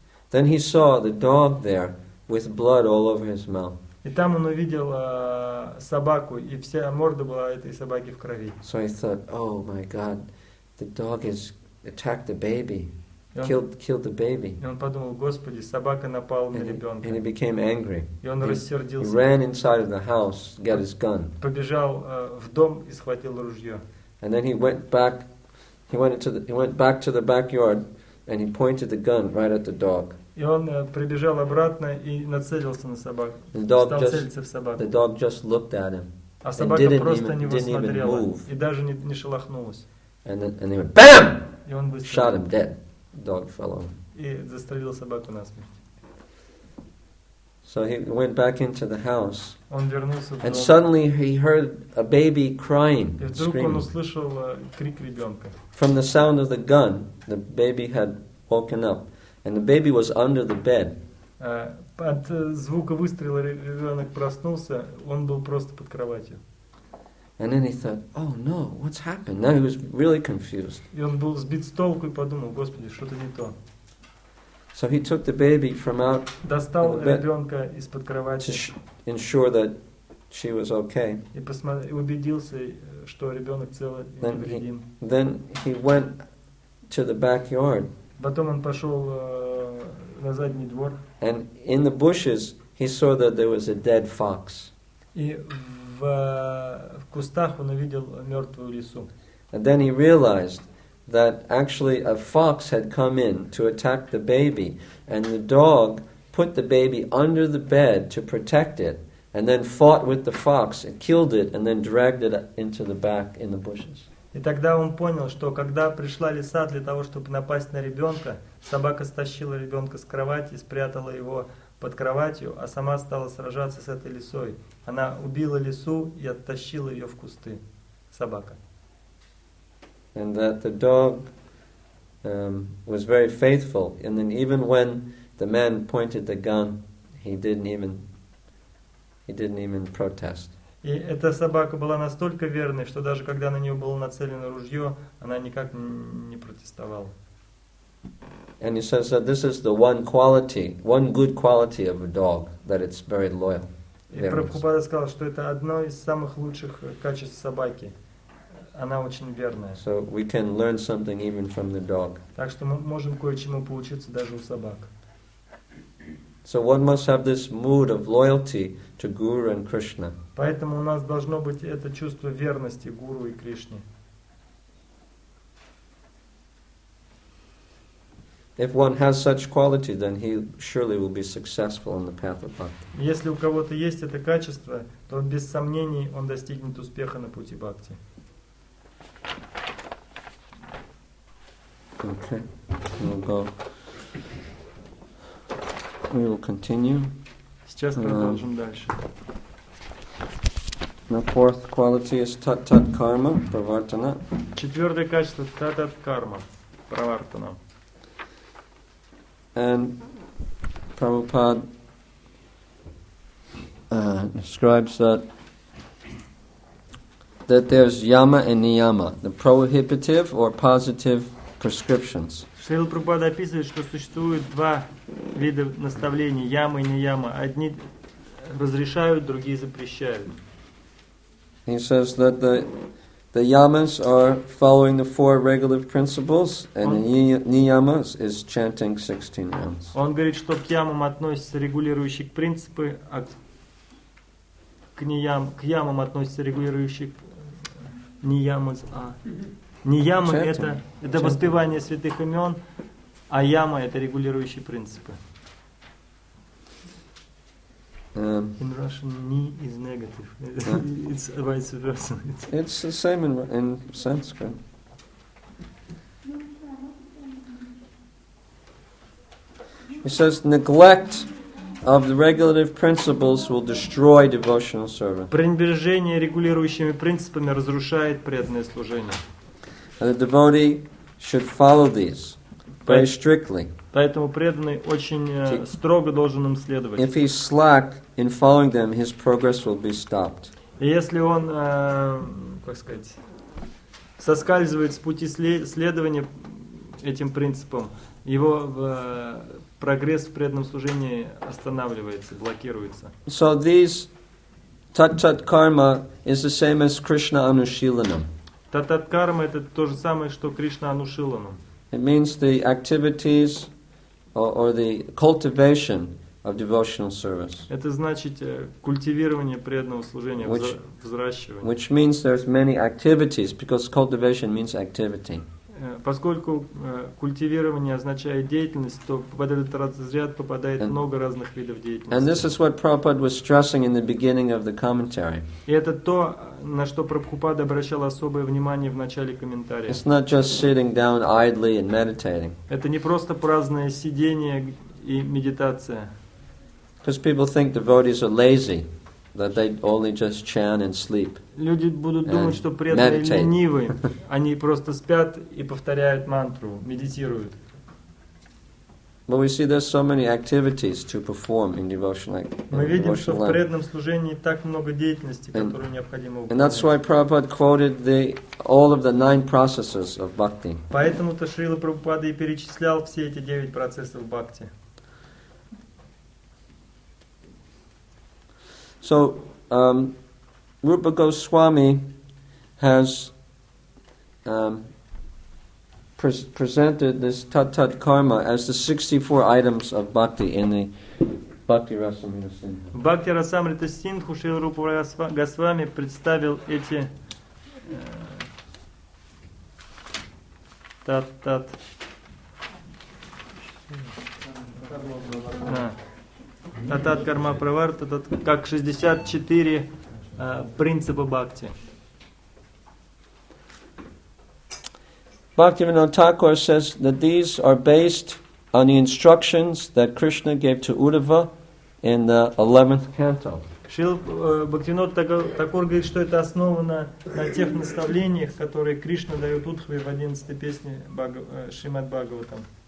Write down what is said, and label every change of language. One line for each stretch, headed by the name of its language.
English: Then he saw the dog there with blood all over his mouth.
Russian: И там он увидел собаку, и вся морда была этой собаки в крови.
English: So he thought, oh my God, the dog has attacked the baby, killed the baby.
Russian: И он подумал, Господи, собака напала на ребенка.
English: And he became angry.
Russian: И он
English: He
Russian: рассердился.
English: ran inside of the house, got his gun.
Russian: Побежал в дом и схватил ружье.
English: And then he went back to the backyard, and he pointed the gun right at the dog.
Russian: И он прибежал обратно и нацелился на собаку.
English: The dog
Russian: Стал целиться в собаку.
English: just looked at him.
Russian: А собака просто на него
English: didn't even
Russian: смотрела
English: move.
Russian: и даже не шелохнулась.
English: And they went BAM!
Russian: И он
English: Shot him
Russian: выстрелил
English: dead. The dog fell over.
Russian: и застрелил собаку насмерть.
English: So he went back into the house.
Russian: Он вернулся в
English: And
Russian: дом.
English: suddenly he heard a baby crying,
Russian: И вдруг он
English: screaming.
Russian: услышал крик ребенка.
English: From the sound of the gun, the baby had woken up. And the baby was under the bed.
Russian: От звука выстрела ребенок проснулся, он был просто под кроватью.
English: And then he thought, oh no, what's happened? Now he was really confused.
Russian: И он был сбит с толку и подумал, Господи, что-то не то.
English: So he took the baby from out
Russian: Достал ребенка из-под кровати
English: to ensure that she was okay.
Russian: и убедился, что ребенок цел и невредим.
English: Then he went to the backyard.
Russian: Потом он пошел на задний двор.
English: And in the bushes, he saw that there was a dead fox.
Russian: И в кустах он увидел мертвую лису.
English: And then he realized that actually a fox had come in to attack the baby, and the dog put the baby under the bed to protect it, and then fought with the fox and killed it, and then dragged it into the back in the bushes.
Russian: И тогда он понял, что когда пришла лиса для того, чтобы напасть на ребенка, собака стащила ребенка с кровати, спрятала его под кроватью, а сама стала сражаться с этой лисой. Она убила лису и оттащила ее в кусты. Собака.
English: And that the dog was very faithful, and then even when the man pointed the gun, he didn't even protest.
Russian: И эта собака была настолько верной, что даже когда на нее было нацелено ружье, она никак не протестовала.
English: And he says that this is the one good quality of a dog, that it's very loyal.
Russian: И Прабхупада сказал, что это одно из самых лучших качеств собаки. Она очень верная.
English: So we can learn something even from the dog.
Russian: Так что мы можем кое-чему поучиться даже у собак.
English: So one must have this mood of loyalty to Guru and Krishna.
Russian: Поэтому у нас должно быть это чувство верности Гуру и Кришне.
English: If one has such quality, then he surely will be successful in the path of bhakti.
Russian: Если у кого-то есть это качество, то без сомнений он достигнет успеха на пути бхакти.
English: Okay, we will continue.
Russian: Сейчас продолжим дальше.
English: The fourth quality is tat karma, pravartana.
Russian: Четвертое качество татат карма, правартана.
English: And Prabhupada describes that there's yama and niyama, the prohibitive or positive prescriptions.
Russian: Шрила Прабхупада описывает, что существует два вида наставлений, яма и нияма. Одни разрешают, другие запрещают.
English: He says that the yamas are following the four regulative principles, and the niyamas is chanting 16 rounds.
Russian: Он говорит, что к ямам относятся регулирующие принципы, а к ямам относятся регулирующие ниямы. Ниямы это воспевание святых имен, а яма это регулирующие принципы.
English: In Russian, ni is negative. It's vice versa. It's the same in Sanskrit. He says, neglect of the regulative principles will destroy devotional service.
Russian: Пренебрежение регулирующими принципами разрушает преданное служение.
English: And the devotee should follow these very strictly.
Russian: Поэтому преданный очень строго должен им следовать.
English: If he's slack in following them, his progress will be stopped.
Russian: И если он, как сказать, соскальзывает с пути следования этим принципам, его прогресс в преданном служении останавливается, блокируется.
English: So these tat karma is the same as Krishna Anushilanam.
Russian: Татат карма это то же самое, что Кришна Анушиланам.
English: It means the activities or the cultivation of devotional service.
Russian: Это значит культивирование преданного служения, взращивание.
English: Which means there's many activities, because cultivation means activity.
Russian: Поскольку культивирование означает деятельность, то под этот разряд попадает много разных видов деятельности.
English: And this is what Prabhupada was stressing in the beginning of the commentary.
Russian: И это то, на что Прабхупада обращал особое внимание в начале комментария.
English: It's not just sitting down idly and meditating.
Russian: Это не просто праздное сидение и медитация.
English: Because people think devotees are lazy, that they only just chant and sleep.
Russian: Люди будут думать, что преданные ленивые. Они просто спят и повторяют мантру, медитируют.
English: But we see there's so many activities to perform in devotional life.
Russian: Мы видим, что в преданном служении так много деятельности, которую необходимо выполнять.
English: And that's why Prabhupada quoted all of the 9 processes of bhakti.
Russian: Поэтому-то Шрила Прабхупада и перечислял все эти 9 процессов бхакти.
English: So, Rupa Goswami has presented this tat karma as the 64 items of bhakti in the Bhakti Rasamrita Sindhu.
Russian: В Бхакти Расамрита Синдху Шрила Рупа Госвами представил эти татат карма правар, как 64 принципа бхакти.
English: Bhaktivinoda Thakur says that these are based on the instructions that Krishna gave to Uddhava in the 11th canto.
Russian: Шрила Бхактивинод Такур говорит, что это основано на тех наставлениях, которые Кришна дает Удхве в 11-й песне Шримад Бхагаватам.